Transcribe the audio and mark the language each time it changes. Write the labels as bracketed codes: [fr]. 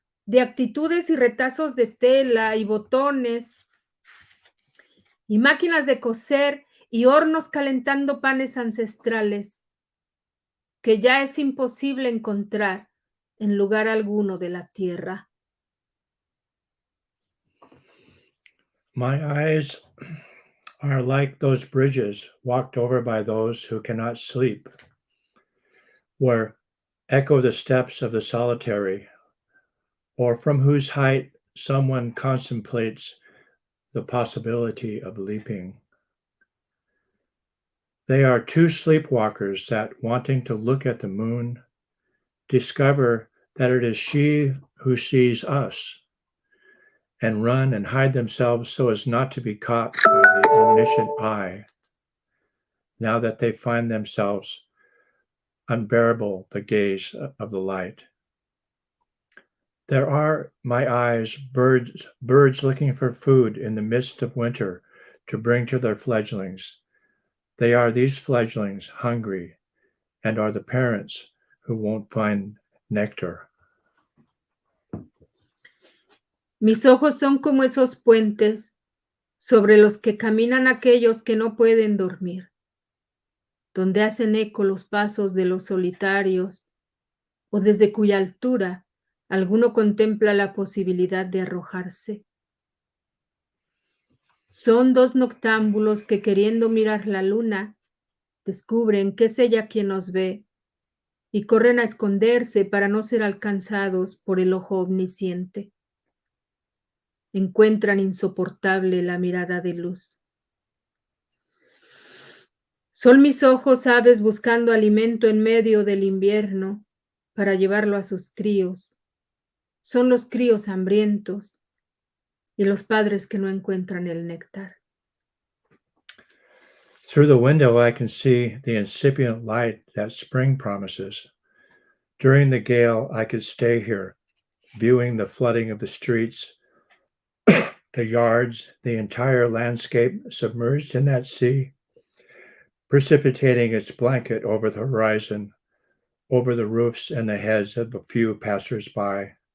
[es] de actitudes y retazos de tela y botones, y máquinas de coser y hornos calentando panes ancestrales, que ya es imposible encontrar en lugar alguno de la tierra. [en] My eyes are like those bridges walked over by those who cannot sleep, where echo the steps of the solitary, or from whose height someone contemplates the possibility of leaping. They are two sleepwalkers that, wanting to look at the moon, discover that it is she who sees us, and run and hide themselves so as not to be caught by the omniscient eye, now that they find themselves unbearable the gaze of the light. There are, my eyes, birds looking for food in the midst of winter to bring to their fledglings. They are these fledglings hungry, and are the parents who won't find nectar. [es] Mis ojos son como esos puentes sobre los que caminan aquellos que no pueden dormir, donde hacen eco los pasos de los solitarios, o desde cuya altura alguno contempla la posibilidad de arrojarse. Son dos noctámbulos que, queriendo mirar la luna, descubren que es ella quien nos ve y corren a esconderse para no ser alcanzados por el ojo omnisciente. Encuentran insoportable la mirada de luz. Son mis ojos aves buscando alimento en medio del invierno para llevarlo a sus críos. Son los críos hambrientos y los padres que no encuentran el néctar. [en] Through the window, I can see the incipient light that spring promises. During the gale, I could stay here, viewing the flooding of the streets, the yards, the entire landscape submerged in that sea, precipitating its blanket over the horizon, over the roofs and the heads of a few passers-by.